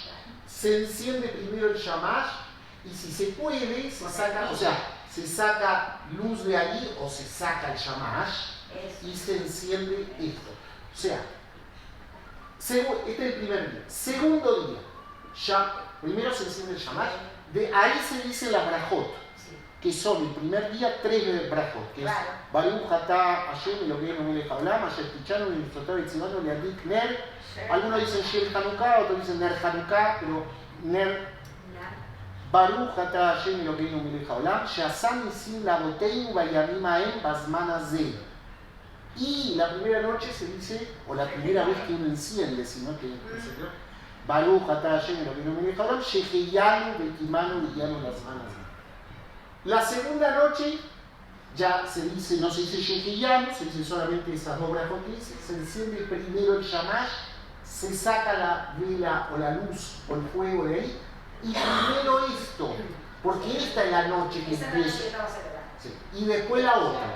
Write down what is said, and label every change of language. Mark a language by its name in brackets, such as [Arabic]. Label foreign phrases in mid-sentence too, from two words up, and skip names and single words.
[Spanish] Se enciende primero el Shamash y si se puede, se saca, o sea, se saca luz de ahí o se saca el Shamash y se enciende esto. O sea, este es el primer día. Segundo día, primero se enciende el Shamash, de ahí se dice la Brajot, que son el primer día 3 Brajot, que es [Hebrew] ברוך אתה השם אלוקינו מלך העולם אשר קדשנו במצותיו וצונו להדליק נר. [Spanish] Algunos dicen Shem Hanukkah, otros dicen Ner Hanukkah, pero Ner [Hebrew] ברוך אתה השם אלוקינו מלך העולם שעשה נסים לאבותינו בימים ההם בזמן הזה. [Spanish] Y la primera noche se dice, o la primera vez que uno enciende, sino que [Hebrew] ברוך אתה השם אלוקינו מלך העולם שהחיינו וקיימנו והגיענו לזמן הזה. [Spanish] La segunda noche ya se dice, no se dice Sheheyanu, se dice solamente esas dos brajot que dice, se enciende primero el Shamash, se saca la vela o la luz o el fuego de ahí, y primero esto, porque esta es la noche que empieza, sí, y después la otra.